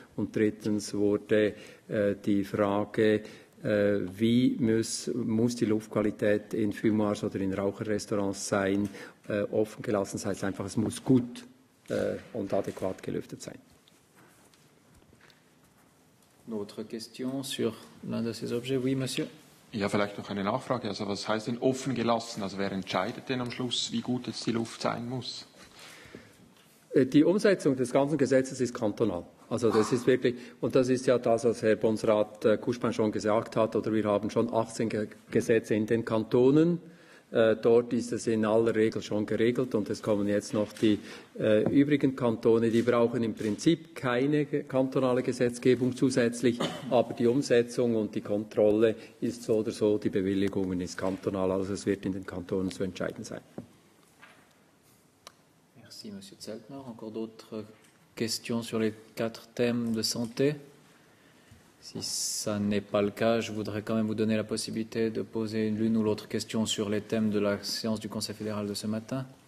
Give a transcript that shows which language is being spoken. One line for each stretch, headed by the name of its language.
German: Und drittens wurde die Frage, wie muss die Luftqualität in Fumoirs oder in Raucherrestaurants sein, offen gelassen. Das heißt einfach, es muss gut und adäquat gelüftet sein.
French: D'autres questions sur l'un de ces objets? Oui, monsieur.
German: Ja, vielleicht noch eine Nachfrage. Also was heißt denn offen gelassen? Also wer entscheidet denn am Schluss, wie gut jetzt die Luft sein muss? Die Umsetzung des ganzen Gesetzes ist kantonal. Also das ist wirklich, und das ist ja das, was Herr Bundesrat Kuschpan schon gesagt hat, oder wir haben schon 18 Gesetze in den Kantonen. Dort ist es in aller Regel schon geregelt und es kommen jetzt noch die übrigen Kantone, die brauchen im Prinzip keine kantonale Gesetzgebung zusätzlich, aber die Umsetzung und die Kontrolle ist so oder so, die Bewilligungen ist kantonal, also es wird in den Kantonen zu entscheiden sein.
French: Merci, Monsieur Zeltner. Encore d'autres questions sur les 4 thèmes de santé? Si ça n'est pas le cas, je voudrais quand même vous donner la possibilité de poser l'une ou l'autre question sur les thèmes de la séance du Conseil fédéral de ce matin.